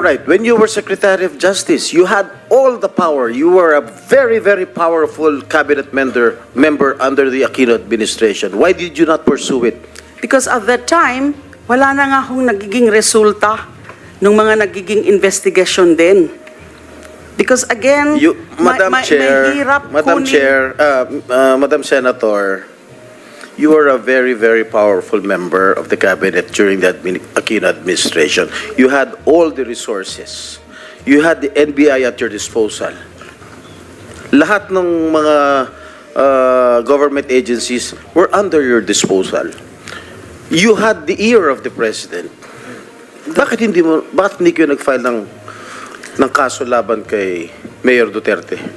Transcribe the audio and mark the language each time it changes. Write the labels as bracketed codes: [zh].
[en] All right, when you were Secretary of Justice, you had all the power. You were a very, very powerful cabinet member under the Aquino administration. Why did you not pursue it? Because at that time, [tl] wala na nga akong nagiging resulta ng mga nagiging investigation din. [en] Because again, Madam Chair, [tl] mahirap [en] Madam [tl] kunin- [en] Chair, Madam Senator, you were a very, very powerful member of the cabinet during the Aquino administration. You had all the resources. You had the NBI at your disposal. [tl] Lahat ng mga [en] government agencies were under your disposal. You had the ear of the president. [tl] Bakit hindi kayo nag-file ng kaso laban kay Mayor Duterte?